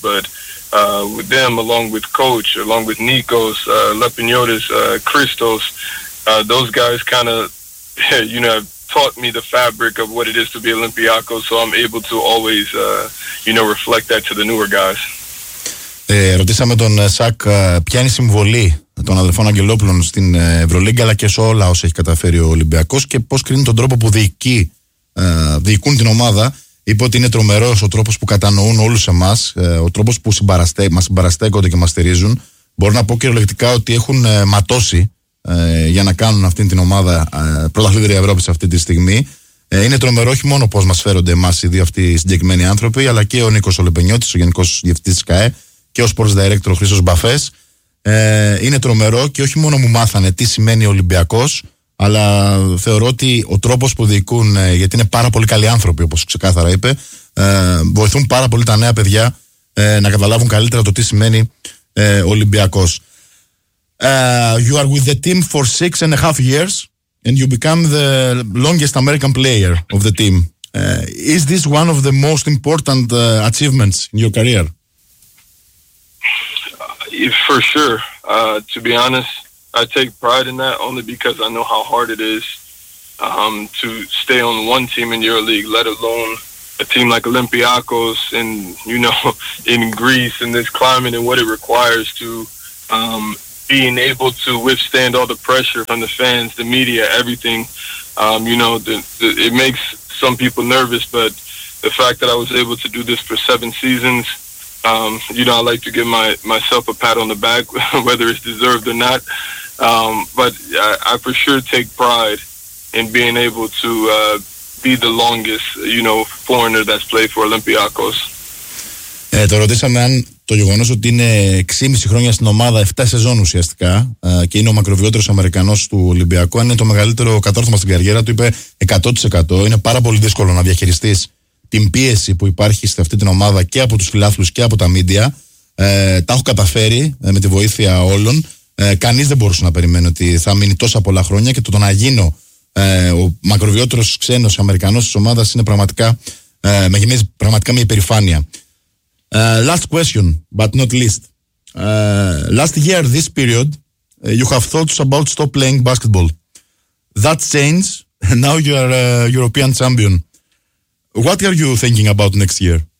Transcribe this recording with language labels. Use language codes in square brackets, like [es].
[en] But with them, along with Coach, along with Nikos, Lepiniotis, Christos, those guys kind of, you know, have taught me the fabric of what it is to be Olympiacos, so I'm able to always, you know, reflect that to the newer guys. [el] Ρωτήσαμε τον Σακ ποια είναι η συμβολή των αδελφών Αγγελόπουλων στην Ευρωλίγκα αλλά και σε όλα όσα έχει καταφέρει ο Ολυμπιακός και πώς κρίνει τον τρόπο που διοικούν την ομάδα. Είπε ότι είναι τρομερός ο τρόπος που κατανοούν όλους εμάς, ο τρόπος που μας συμπαραστέκονται και μας στηρίζουν. Μπορώ να πω κυριολεκτικά ότι έχουν ματώσει για να κάνουν αυτή την ομάδα πρωταθλήτρια Ευρώπης αυτή τη στιγμή. Είναι τρομερό όχι μόνο πώς μας φέρονται εμάς οι δύο αυτοί συγκεκριμένοι άνθρωποι, αλλά και ο Νίκος Ολεπενιώτης, ο Γενικός Διευθυντής της ΚΑΕ, και ο Sports Director Χρήστος Μπαφές. Είναι τρομερό και όχι μόνο μου μάθανε τι σημαίνει Ολυμπιακός, αλλά θεωρώ ότι ο τρόπος που διοικούν, γιατί είναι πάρα πολύ καλοί άνθρωποι όπως ξεκάθαρα είπε, βοηθούν πάρα πολύ τα νέα παιδιά να καταλάβουν καλύτερα το τι σημαίνει Ολυμπιακός. [en] You are with the team for 6.5 years and you become the longest American player of the team. Is this one of the most important achievements in your career? For sure. To be honest, I take pride in that only because I know how hard it is to stay on one team in your league, let alone a team like Olympiacos and, you know, in Greece and this climate and what it requires to being able to withstand all the pressure from the fans, the media, everything. You know, it makes some people nervous, but the fact that I was able to do this for 7 seasons, you know, I like to give myself a pat on the back, whether it's deserved or not. But I for sure take pride in being able to be the longest, you know, foreigner that's played for Olympiacos. [el] Το ρωτήσαμε αν το γεγονός ότι είναι 6,5 χρόνια στην ομάδα, 7 σεζόν ουσιαστικά, και είναι ο μακροβιότερος Αμερικανός του Ολυμπιακού, αν είναι το μεγαλύτερο κατόρθωμα στην καριέρα του, είπε 100%. Είναι πάρα πολύ δύσκολο να διαχειριστείς την πίεση που υπάρχει σε αυτή την ομάδα και από τους φιλάθλους και από τα μίντια. Τα έχω καταφέρει με τη βοήθεια όλων. Κανείς δεν μπορούσε να περιμένει ότι θα μείνει τόσα πολλά χρόνια και το να γίνω ο μακροβιότερος ξένος Αμερικανός της ομάδας είναι πραγματικά, με γεμίζει πραγματικά μια υπερηφάνεια. [en] Last question, but not least. Last year, this period, you have thoughts about stop playing basketball. That changed, and now you are a European champion. What are you thinking about next year?